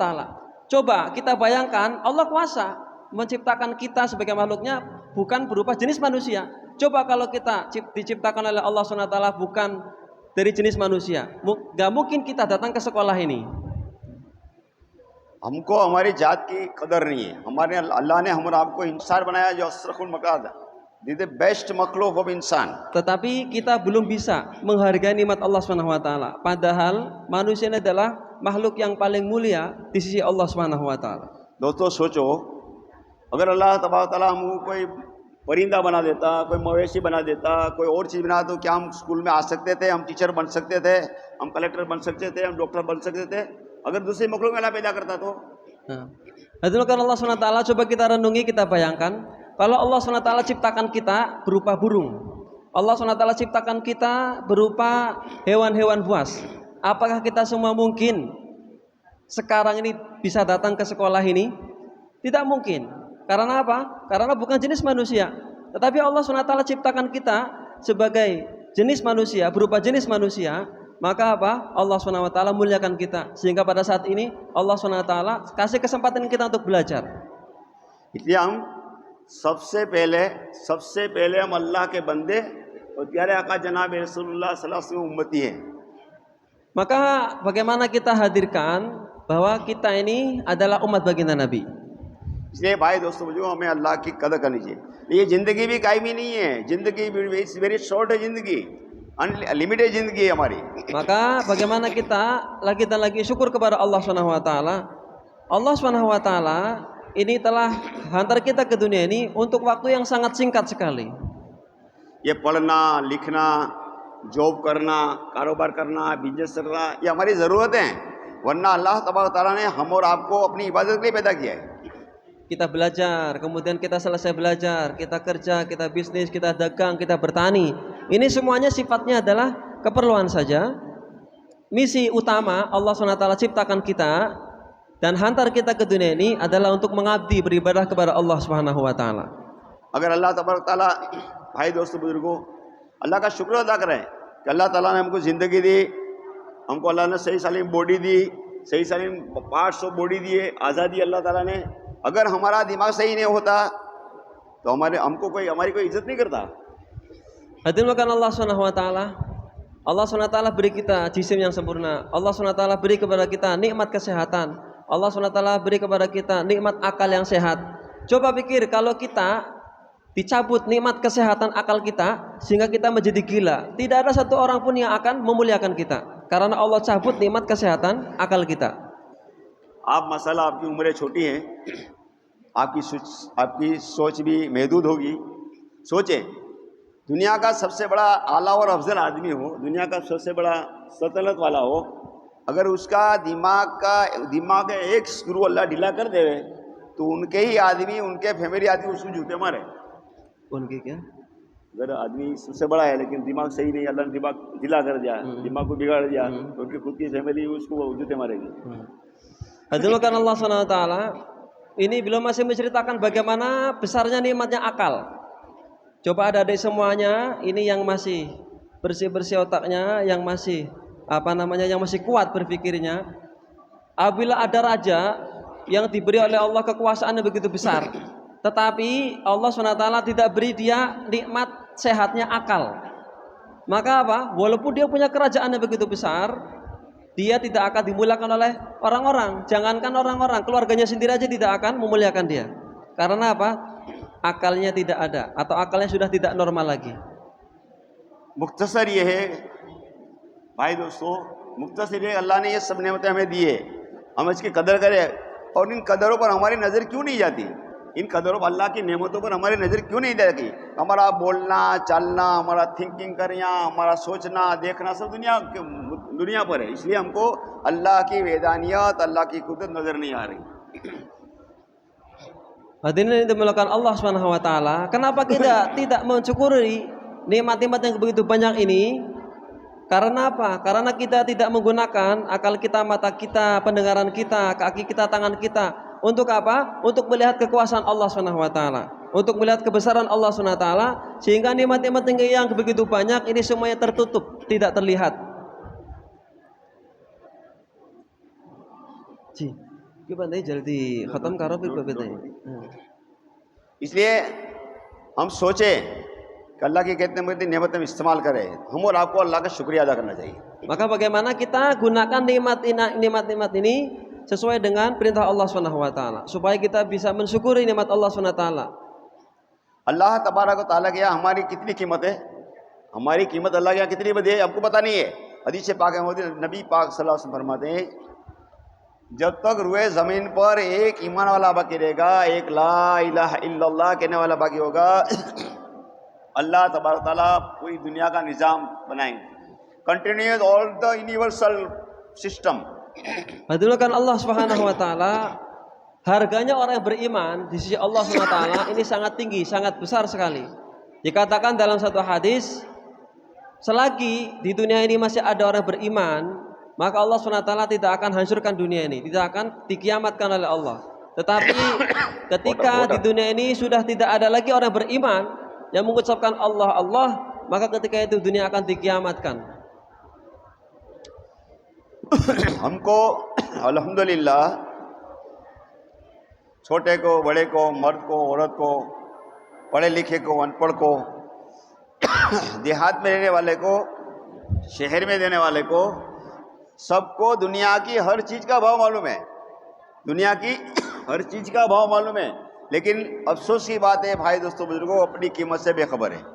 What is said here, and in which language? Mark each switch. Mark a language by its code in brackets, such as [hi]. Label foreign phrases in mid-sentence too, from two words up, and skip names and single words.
[id] Coba kita bayangkan, Allah kuasa menciptakan kita sebagai makhluknya bukan berupa jenis manusia. Coba kalau kita diciptakan oleh Allah SWT bukan dari jenis manusia, gak mungkin kita datang ke sekolah ini. [hi] हमको हमारी जात की कदर नहीं है। हमारे अल्लाह ने हम और आपको इंसान बनाया जो असरफुल मकाद, [en] the best [hi] मखलूक ऑफ इंसान। [id] Tetapi kita belum bisa menghargai nikmat Allah [ar] سبحانه وتعالى. [id] Padahal manusia ini adalah makhluk yang paling mulia di sisi Allah [ar] سبحانه وتعالى. [hi] दोस्तों सोचो, अगर अल्लाह [ar] تبارك تعالى [hi] हमको कोई परिंदा बना देता, कोई मवेशी बना देता, कोई और चीज़ बना, तो क्या हम स्कूल में आ सकते थे? हम टीचर बन सकते थे? हम कलेक्टर बन सकते थे? हम डॉक्टर बन सकते थे? अगर दूसरे मखलूक में अल्लाह पैदा करता तो? [id] Nah, itu kan Allah SWT, coba kita renungi, kita bayangkan kalau Allah SWT ciptakan kita berupa burung, Allah SWT ciptakan kita berupa hewan-hewan buas, apakah kita semua mungkin sekarang ini bisa datang ke sekolah ini? Tidak mungkin. Karena apa? Karena bukan jenis manusia. Tetapi Allah SWT ciptakan kita sebagai jenis manusia, berupa jenis manusia. Maka apa? Allah SWT muliakan kita. Sehingga pada saat ini Allah SWT kasih kesempatan kita untuk belajar. [hi] इसलिए हम सबसे पहले हम अल्लाह के बंदे और प्यारे आका जनाब रसूलुल्लाह [ar] صلى الله عليه وسلم [hi] उम्मती हैं। [id] Maka bagaimana kita hadirkan bahwa kita ini adalah umat baginda Nabi. [hi] इसलिए भाई दोस्तों मुझे हमें अल्लाह की कदर करनी चाहिए। ये ज़िंदगी भी कायमी नहीं है, ज़िंदगी [en] very short [hi] है, ज़िंदगी अनलिमिटेड ज़िंदगी है हमारी। [id] Maka bagaimana kita lagi dan lagi syukur kepada Allah [ar] سبحانه وتعالى. [id] Allah [ar] سبحانه وتعالى [id] ini telah hantar kita ke dunia ini untuk waktu yang sangat singkat sekali. [hi] ये पढ़ना, लिखना, जॉब करना, कारोबार करना, बिजनेस करना, ये हमारी ज़रूरत है। वरना अल्लाह [ar] تبارك تعالى [hi] ने हम और आपको अपनी इबादत के लिए पैदा किया है। [id] Kita belajar, kemudian kita selesai belajar, kita kerja, kita bisnis, kita dagang, kita bertani. Ini semuanya sifatnya adalah keperluan saja. Misi utama Allah SWT ciptakan kita dan hantar kita ke dunia ini adalah untuk mengabdi, beribadah kepada Allah [ar] سبحانه وتعالى. [hi] अगर अल्लाह [ar] تبارك تعالى, [hi] भाई दोस्तों बुजुर्गों, अल्लाह का शुक्र अदा करें कि अल्लाह ताला ने हमको ज़िंदगी दी, हमको अल्लाह ने सही सलीम बॉडी दी, सही सलीम [en] parts of body [hi] दिए, आज़ादी अल्लाह ताला ने। अगर हमारा दिमाग सही नहीं होता तो हमारी कोई इज्जत नहीं करता। [id] Hadirin Allah [ar] سبحانه وتعالى. [id] Allah SWT beri kita jisim yang sempurna. Allah SWT beri kepada kita nikmat kesehatan. Allah SWT beri kepada kita nikmat akal yang sehat. Coba pikir kalau kita dicabut nikmat kesehatan akal kita sehingga kita menjadi gila, tidak ada satu orang pun yang akan memuliakan kita karena Allah cabut nikmat kesehatan akal kita. [hi] आप मसाला, आपकी उम्रें छोटी हैं, आपकी सोच भी महदूद होगी। सोचें, दुनिया का सबसे बड़ा आला और अफजल आदमी हो, दुनिया का सबसे बड़ा सल्तनत वाला हो, अगर उसका दिमाग का एक स्क्रू अल्लाह ढीला कर दे तो उनके ही आदमी, उनके फैमिली आदमी उसको जूते मारे। उनके क्या? अगर आदमी सबसे बड़ा है लेकिन दिमाग सही नहीं, अल्लाह ने दिमाग ढीला कर दिया, दिमाग को बिगाड़ दिया, तो उनकी खुद की फैमिली उसको जूते मारेगी। [id] Hadirin Allah [ar] سبحانه وتعالى, [id] ini belum masih menceritakan bagaimana besarnya nikmatnya akal. Coba adik-adik semuanya, ini yang masih bersih-bersih otaknya, yang masih yang masih kuat berpikirnya. Apabila ada raja yang diberi oleh Allah kekuasaan yang begitu besar, tetapi Allah SWT tidak beri dia nikmat sehatnya akal, maka apa? Walaupun dia punya kerajaan yang begitu besar, dia tidak akan dimuliakan oleh orang-orang. Jangankan orang-orang, keluarganya sendiri aja tidak akan memuliakan dia. Karena apa? Akalnya tidak ada, atau akalnya sudah tidak normal lagi. [hi] मुख्तसर ये है भाई दोस्तों, मुख्तसर ये अल्लाह ने ये सब नेमतें हमें दी है, हम इसकी कदर करें। और इन कदरों पर हमारी नज़र क्यों नहीं जाती? इन कदरों पर, अल्लाह की नेमतों पर हमारी नज़र क्यों नहीं जाती? हमारा बोलना, चलना, हमारा थिंकिंग करना, हमारा सोचना, देखना सब दुनिया पर है। इसलिए हमको अल्लाह की वैदानियत, अल्लाह की कुदरत नज़र नहीं आ रही। [id] Hadirin yang dimuliakan Allah [ar] سبحانه وتعالى, [id] kenapa kita tidak mensyukuri nikmat-nikmat yang begitu banyak ini? Karena apa? Karena kita tidak menggunakan akal kita, mata kita, pendengaran kita, kaki kita, tangan kita. Untuk apa? Untuk melihat kekuasaan Allah [ar] سبحانه وتعالى, [id] untuk melihat kebesaran Allah [ar] سبحانه وتعالى, [id] sehingga nikmat-nikmat yang begitu banyak ini semuanya tertutup, tidak terlihat. [hi] जी ये बात नहीं जल्दी खत्म करो फिर बताइए। इसलिए हम सोचें कि अल्लाह की कितने बड़ी नेमत हम इस्तेमाल करें, हम और आपको अल्लाह का शुक्रिया अदा करना चाहिए। [id] Maka bagaimana kita gunakan nikmat ini sesuai dengan perintah Allah [ar] سبحانه وتعالى [id] supaya kita bisa mensyukuri nikmat Allah [ar] سبحانه وتعالى. [hi] अल्लाह [ar] تبارك وتعالى [hi] के यहाँ हमारी कितनी कीमत है, हमारी कीमत अल्लाह के यहाँ कितनी बड़ी है हमको पता नहीं है। हदीस पाक है नबी पाक [ar] صلى الله عليه وسلم [hi] फरमाते हैं, जब तक रुए ज़मीन पर एक ईमान वाला बाकी रहेगा, एक [ar] لا إله إلا الله [hi] कहने वाला बाकी होगा, अल्लाह [ar] تبارك وتعالى [hi] पूरी दुनिया का निज़ाम बनाएंगे, [en] continues all the universal system. [id] Hadulkan Allah [ar] سبحانه وتعالى, [id] harganya orang yang beriman di sisi Allah [ar] سبحانه وتعالى [id] ini sangat tinggi, sangat besar sekali. Dikatakan dalam satu hadis, selagi di dunia ini masih ada orang beriman, maka Allah [ar] سبحانه وتعالى [id] tidak akan hancurkan dunia ini, tidak akan dikiamatkan oleh Allah. Tetapi ketika di dunia ini sudah tidak ada lagi orang beriman yang mengucapkan Allah Allah, maka ketika itu dunia akan dikiamatkan. [hi] हमको अल्हम्दुलिल्लाह छोटे को, बड़े को, मर्द को, औरत को, पढ़े लिखे को, अनपढ़ को, देहात में रहने वाले को, शहर में रहने वाले को, सबको दुनिया की हर चीज़ का भाव मालूम है, दुनिया की हर चीज़ का भाव मालूम है, लेकिन अफसोस की बात है भाई दोस्तों बुजुर्गों, अपनी कीमत से बेखबर है।